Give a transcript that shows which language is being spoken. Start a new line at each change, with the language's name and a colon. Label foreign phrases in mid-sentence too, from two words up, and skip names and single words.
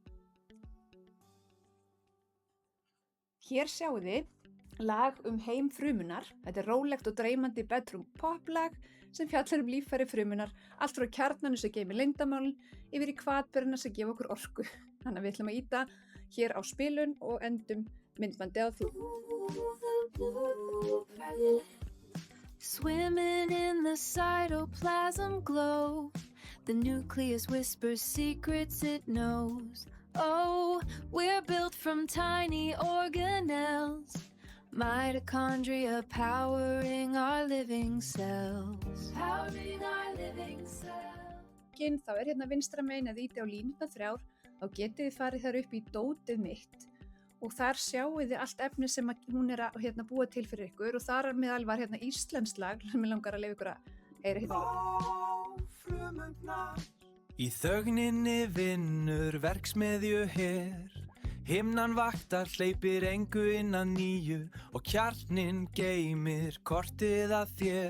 Icelandic: Hér sjáið þið lag heim frumunnar. Þetta er rólegt og dreymandi
English: bedroom pop
Icelandic: lag sem fjallar líffæri frumunnar, allt frá kjarnanum sem geymir leyndamálin yfir í hvatberana sem gefa okkur orku. Þannig að við ætlum að ýta hér á spilun og endum myndbandi á því.
English: Swimming in the cytoplasm glow, the nucleus whispers secrets it knows. Oh, we're built from tiny organelles, mitochondria powering our living cells. Powering our living cells.
Icelandic: Þá er hérna vinstra megin að ýta á línurnar 3, þá getið þið farið þar upp í dótið mitt og þar sjáið þið allt efni sem hún er að búa til fyrir ykkur og þar meðal var íslenskt lag sem ég langar að leyfa ykkur að heyra Í þögninni vinnur verksmiðju her, himnan vaktar hleypir engu innan nýju og kjarninn geymir kortið að þér.